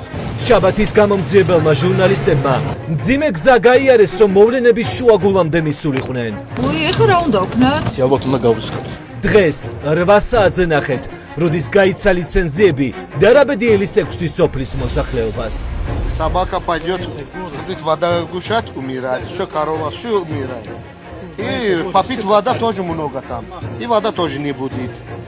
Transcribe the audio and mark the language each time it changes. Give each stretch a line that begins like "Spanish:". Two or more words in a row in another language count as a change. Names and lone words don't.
Georgian: შაბათის გამომძიებელმა ჟურნალისტებმა მძიმე გზა გაიარეს, რომ მოვლენების შუაგულამდე მისულიყვნენ. ეხლა რა უნდა ვქნათ? ალბათ უნდა გავრისხოთ. დღეს 8 საათზე ნახეთ, როდის გაიცა ლიცენზიები დარაბედიელის 6 სოფლის მოსახლეობას.
Russian: Собака пойдет, будет вода гушать, умирает, все корова, все умирает. И попить вода тоже много там, и вода тоже не будет.